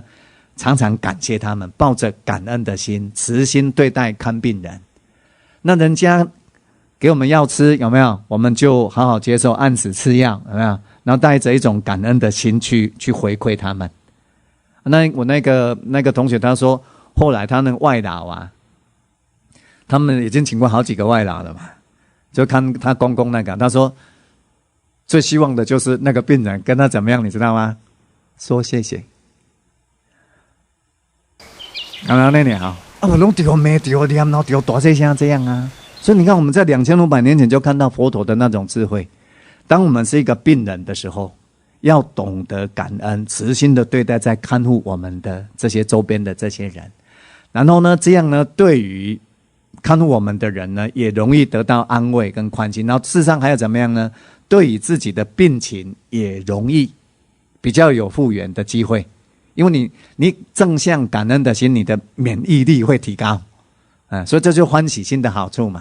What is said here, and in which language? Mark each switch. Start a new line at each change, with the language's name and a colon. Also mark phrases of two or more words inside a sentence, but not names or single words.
Chinese: 常常感謝他們，抱着感恩的心，慈心對待看病人。那人家給我們藥吃，有沒有？我們就好好接受，按時吃藥，有沒有？然後帶着一種感恩的心去回饋他們。那我那個同學他說，後來他那個外勞他們已經請過好幾個外勞了嘛，就看他公公那個，他說最希望的就是那個病人跟他怎麼樣，你知道嗎？說謝謝。剛剛那年我弄丟沒丟念，然後丟多些像這樣所以你看，我們在2500年前就看到佛陀的那種智慧。當我們是一個病人的時候，要懂得感恩，慈心的對待在看護我們的這些周邊的這些人。然後呢，這樣呢，對於看護我們的人呢，也容易得到安慰跟寬心。然後事實上還有怎麼樣呢？對於自己的病情也容易比較有復原的機會，因為你正向感恩的心，你的免疫力會提高，所以這就是歡喜心的好處嘛。